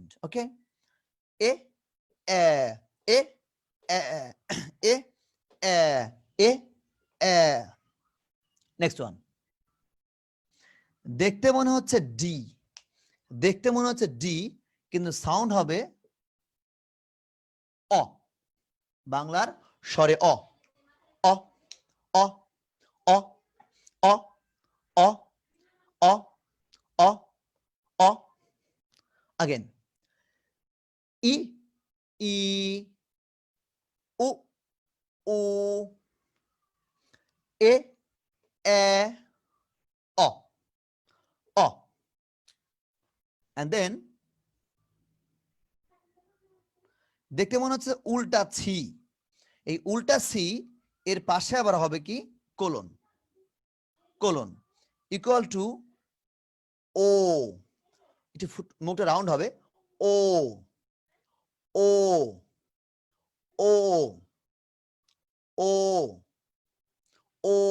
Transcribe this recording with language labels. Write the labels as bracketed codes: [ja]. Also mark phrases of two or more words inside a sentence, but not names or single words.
[bn] ওকে, এ এ এ এ এ এ এ এ। [en] next one, [bn] দেখতে মনে হচ্ছে ডি, দেখতে মনে হচ্ছে ডি, কিন্তু সাউন্ড হবে অ, বাংলার স্বরে অ, অ অ অ অ অ অ অ অ। আগেন, ই ই উ উ, এ এ অ অ। [en] and then [bn] দেখতে মনে হচ্ছে উল্টা ছি, এই উল্টা সি এর পাশে আবার হবে কি, কোলন, [en] colon equal to [bn] ও, একটু মুখটা রাউন্ড হবে, ও ও ও ও ও।